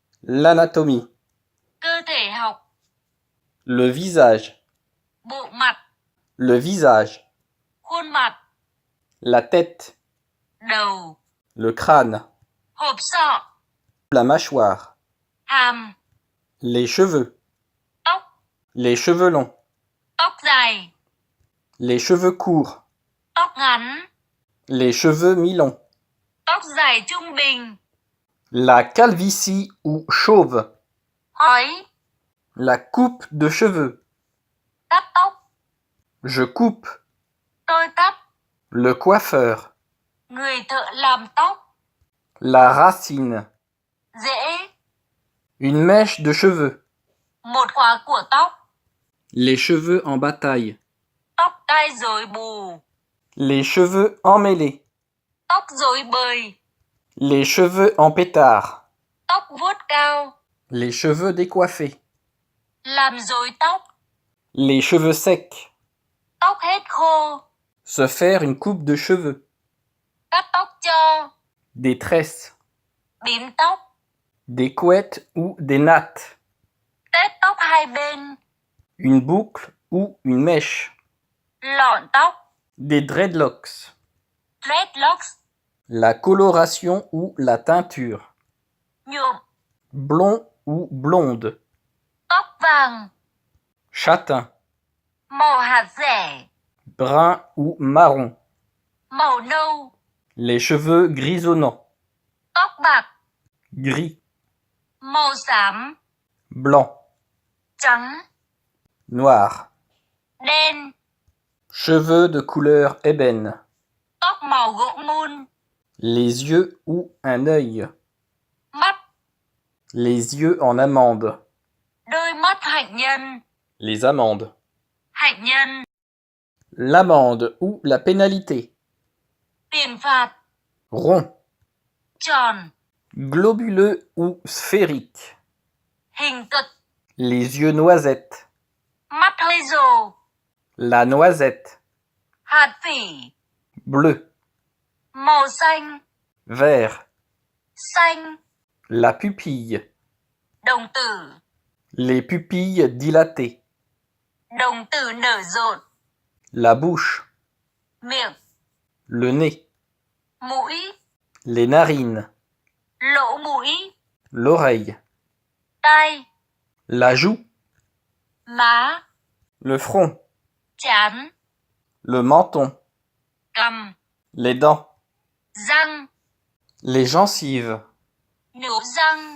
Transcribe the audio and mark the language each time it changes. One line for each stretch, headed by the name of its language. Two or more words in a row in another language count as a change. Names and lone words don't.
French: L'anatomie.
Vietnamese: Cơ thể học.
French: Le visage.
Vietnamese: Bộ mặt.
French: Le visage.
Vietnamese: Khuôn mặt.
French: La tête.
Vietnamese: Đầu.
French: Le crâne.
Vietnamese: Hộp sọ.
French: La mâchoire.
Vietnamese: Hàm.
French: Les cheveux.
Vietnamese: Tóc.
French: Les cheveux longs.
Vietnamese: Tóc dài.
French: Les cheveux courts.
Vietnamese: Tóc ngắn.
French: Les cheveux mi-longs.
Vietnamese: Tóc dài trung bình.
French: La calvitie ou chauve.
Vietnamese: Hói.
French: La coupe de cheveux.
Vietnamese: Cắt tóc.
French: Je coupe.
Vietnamese: Tôi cắt.
French: Le coiffeur.
Vietnamese: Người thợ làm tóc.
French: La racine.
Vietnamese: Rễ.
French: Une mèche de cheveux.
Vietnamese: Một khóa của tóc.
French: Les cheveux en bataille.
Vietnamese: Tóc tai rối bù.
French: Les cheveux emmêlés.
Vietnamese: Tóc rối bời.
French: Les cheveux en pétard.
Vietnamese: Tóc vuốt cao.
French: Les cheveux décoiffés.
Vietnamese: Làm rối tóc.
French: Les cheveux secs.
Vietnamese: Tóc hết khô.
French: Se faire une coupe de cheveux.
Vietnamese: Cắt tóc cho.
French: Des tresses.
Vietnamese: Bím tóc.
French: Des couettes ou des nattes.
Vietnamese: Tết tóc hai bên.
French: Une boucle ou une mèche.
Vietnamese: Lọn tóc.
French: Des dreadlocks.
Vietnamese: Dreadlocks.
French: La coloration ou la teinture.
Vietnamese: Nhuộm.
French: Blond ou blonde.
Vietnamese: Tóc vàng.
French: Châtain.
Vietnamese: Màu hạt rẻ.
French: Brun ou marron.
Vietnamese: Màu nâu.
French: Les cheveux grisonnants.
Vietnamese: Tóc bạc.
French: Gris.
Vietnamese: Màu xám.
French: Blanc.
Vietnamese: Trắng.
French: Noir.
Vietnamese: Đen.
French: Cheveux de couleur ébène.
Vietnamese: Tóc màu gỗ mun.
French: Les yeux ou un œil.
Vietnamese: Mắt.
French: Les yeux en amande.
Vietnamese: Đôi mắt hạnh nhân.
French: Les amendes.
Vietnamese: Hạnh nhân.
French: L'amende ou la pénalité.
Vietnamese: Tiền phạt.
French: Rond.
Vietnamese: Tròn.
French: Globuleux ou sphérique.
Vietnamese: Hình cực.
French: Les yeux noisettes.
Vietnamese: Mắt hơi rồ.
French: La noisette.
Vietnamese: Hạt phỉ.
French: Bleu.
Vietnamese: Màu xanh.
French: Vert.
Vietnamese: Xanh.
French: La pupille.
Vietnamese: Đồng tử.
French: Les pupilles dilatées.
Vietnamese: Đồng tử nở rộn.
French: La bouche.
Vietnamese: Miệng.
French: Le nez.
Vietnamese: Mũi.
French: Les narines.
Vietnamese: Lỗ mũi.
French: L'oreille.
Vietnamese: Tai.
French: La joue.
Vietnamese: Má.
French: Le front.
Vietnamese: Trán.
French: Le menton.
Vietnamese: Cằm.
French: Les dents.
Vietnamese: Răng.
French: Les gencives.
Vietnamese: Nhổ răng.